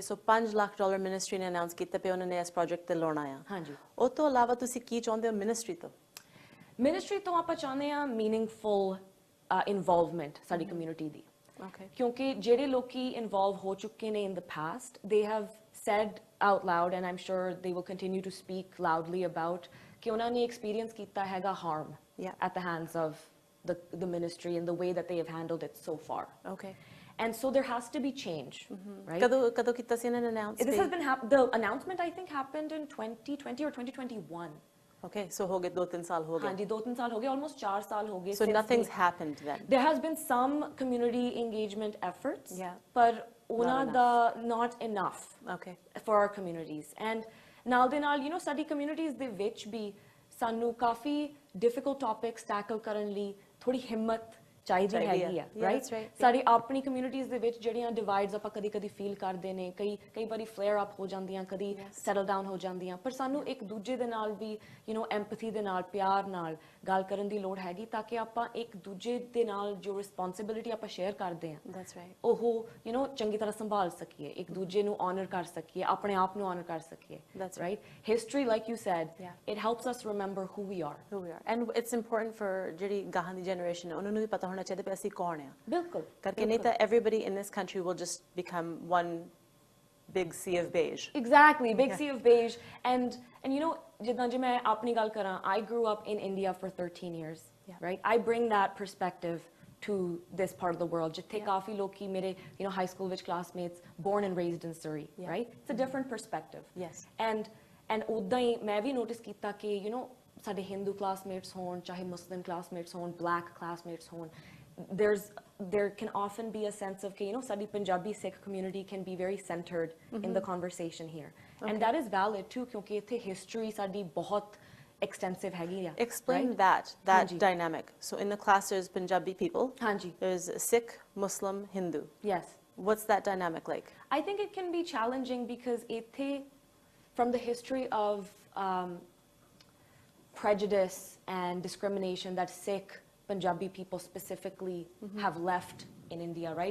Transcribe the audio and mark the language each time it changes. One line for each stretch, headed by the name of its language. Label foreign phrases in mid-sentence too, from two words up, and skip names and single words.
Punjabi: ਸੋ $5 ਲੱਖ ਮਿਨਿਸਟਰੀ ਨੇ ਅਨਾਉਂਸ ਕੀਤਾ ਪਿਆ ਉਹਨਾਂ ਨੇ ਇਸ ਪ੍ਰੋਜੈਕਟ ਤੇ ਲਾਉਣਾ ਆ। ਹਾਂਜੀ। ਉਹ ਤੋਂ ਇਲਾਵਾ ਤੁਸੀਂ ਕੀ ਚਾਹੁੰਦੇ ਹੋ ਮਿਨਿਸਟਰੀ ਤੋਂ? ਮਿਨਿਸਟਰੀ ਤੋਂ ਆਪਾਂ ਚਾਹੁੰਦੇ ਆ ਮੀਨਿੰਗਫੁਲ ਇਨਵੋਲਵਮੈਂਟ ਸਾਡੀ ਕਮਿਊਨਿਟੀ ਦੀ ਕਿਉਂਕਿ ਜਿਹੜੇ ਲੋਕੀ ਇਨਵੋਲਵ ਹੋ ਚੁੱਕੇ ਨੇ
English: in the past they have said out loud and I'm sure they will continue to speak loudly about
Punjabi: ਕਿ ਉਹਨਾਂ ਨੇ ਐਕਸਪੀਰੀਅੰਸ ਕੀਤਾ ਹੈਗਾ
English: harm at the hands of the ministry and the way that they have handled it so far. Okay. And so there has to be change, right?
Punjabi: ਕਦੋਂ ਕੀਤਾ ਸੀ ਇਹਨਾਂ ਨੇ announce?
English: This has been the announcement I think happened in 2020 or 2021.
Hindi: Okay, so हो गए 2-3 साल हो गए. हाँ जी 2-3 साल हो गए, almost 4 साल हो गए.
English: So nothing's happened then. There has been some community engagement efforts, but not enough. Okay. For our communities. And
Punjabi: ਨਾਲ ਦੇ ਨਾਲ ਸਾਡੀ communities ਦੇ ਵਿੱਚ ਵੀ ਸਾਨੂੰ ਕਾਫੀ
English: difficult topics tackle
Punjabi: ਕਰਨ ਲਈ ਥੋੜੀ ਹਿੰਮਤ ਚਾਹੀਦੀ ਹੈਗੀ ਆ, ਰਾਈਟ? ਸਾਡੀ ਆਪਣੀ ਕਮਿਊਨਿਟੀਜ਼ ਦੇ ਵਿੱਚ ਜਿਹੜੀਆਂ ਡਿਵਾਈਡਸ ਆਪਾਂ ਕਦੀ ਫੀਲ ਕਰਦੇ ਨੇ, ਕਈ ਵਾਰੀ
English: flare up
Punjabi: ਹੋ ਜਾਂਦੀਆਂ, ਕਦੀ
English: settle down
Punjabi: ਹੋ ਜਾਂਦੀਆਂ, ਪਰ ਸਾਨੂੰ ਇੱਕ ਦੂਜੇ ਦੇ ਨਾਲ ਵੀ ਐਮਪੈਥੀ ਦੇ ਨਾਲ, ਪਿਆਰ ਨਾਲ ਗੱਲ ਕਰਨ ਦੀ ਲੋੜ ਹੈਗੀ ਤਾਂ ਕਿ ਆਪਾਂ ਇੱਕ ਦੂਜੇ ਦੇ ਨਾਲ ਜੋ ਰਿਸਪੌਂਸਿਬਿਲਿਟੀ ਆਪਾਂ ਸ਼ੇਅਰ ਕਰਦੇ ਹਾਂ ਉਹ ਚੰਗੀ ਤਰ੍ਹਾਂ ਸੰਭਾਲ ਸਕੀਏ, ਇੱਕ ਦੂਜੇ ਨੂੰ ਆਨਰ ਕਰ ਸਕੀਏ, ਆਪਣੇ ਆਪ ਨੂੰ ਆਨਰ ਕਰ ਸਕੀਏ, ਰਾਈਟ?
English: history like you said it helps us remember who we are and it's important for
Punjabi: ਜਿਹੜੀ ਗਾਹਾਂ ਦੀ ਜਨਰੇਸ਼ਨ ਉਹਨਾਂ ਨੂੰ ਵੀ ਪਤਾ ਹੋਣਾ ਚਾਹੀਦਾ ਕਿ ਅਸੀਂ ਕੌਣ ਆ, ਬਿਲਕੁਲ, ਕਰਕੇ ਨਹੀਂ ਤਾਂ
English: everybody in this country will just become one big sea of beige. Exactly, big sea of beige.
Punjabi: And ਜਿੱਦਾਂ ਜੇ ਮੈਂ ਆਪਣੀ ਗੱਲ ਕਰਾਂ,
English: I grew up in India for 13 years, right? I bring that perspective to this part of the world.
Punjabi: ਜਿੱਥੇ ਕਾਫੀ ਲੋਕੀ ਮੇਰੇ
English: high school ਵਿੱਚ classmates born and raised in Surrey, right? It's a different perspective. Yes.
Punjabi: And ਉਦਾਂ ਹੀ ਮੈਂ ਵੀ ਨੋਟਿਸ ਕੀਤਾ ਕਿ ਸਾਡੇ ਹਿੰਦੂ classmates ਹੋਣ, ਚਾਹੇ ਮੁਸਲਿਮ classmates ਹੋਣ,
English: black classmates ਹੋਣ, there can often be a sense of sadi Punjabi Sikh community can be very centered in the conversation here, and that is valid too
Punjabi: kyunki ithe history sadi bahut extensive hegi hai.
English: Explain that dynamic. So in the class there's Punjabi people, there's Sikh, Muslim, Hindu. Yes. What's that dynamic like? I think it can be challenging because ithe from the history of prejudice and discrimination that Sikh Punjabi people specifically have left in India, right?